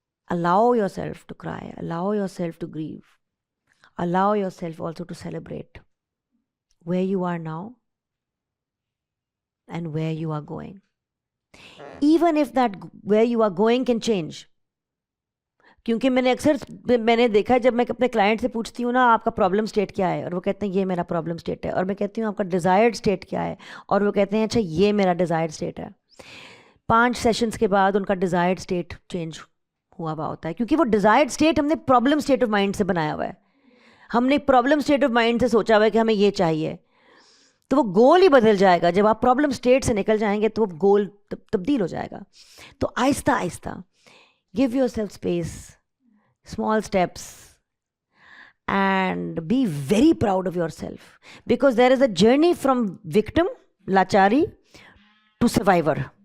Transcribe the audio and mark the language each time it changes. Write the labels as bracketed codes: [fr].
[en] Allow yourself to cry. Allow yourself to grieve. Allow yourself also to celebrate where you are now and where you are going. Even if that where you are going can change. [ur] کیونکہ میں نے دیکھا ہے جب میں اپنے client سے پوچھتی ہوں نا آپ کا پرابلم اسٹیٹ کیا ہے, اور وہ کہتے ہیں یہ میرا پرابلم اسٹیٹ ہے, اور میں کہتی ہوں آپ کا ڈیزائرڈ اسٹیٹ کیا ہے, اور وہ کہتے ہیں اچھا یہ میرا ڈیزائرڈ اسٹیٹ ہے. 5 سیشنز کے بعد ان کا ڈیزائرڈ اسٹیٹ چینج ہوا ہوتا ہے, کیونکہ وہ ڈیزائرڈ اسٹیٹ ہم نے پرابلم اسٹیٹ آف مائنڈ سے بنایا ہوا ہے. ہم نے پرابلم اسٹیٹ آف مائنڈ سے سوچا ہوا ہے کہ ہمیں یہ چاہیے, تو وہ گول ہی بدل جائے گا. جب آپ پرابلم اسٹیٹ سے نکل جائیں گے تو وہ گول تبدیل ہو جائے گا. تو آہستہ آہستہ [en] give yourself space, small steps, and be very proud of yourself, because there is a journey from victim, lachari, to survivor.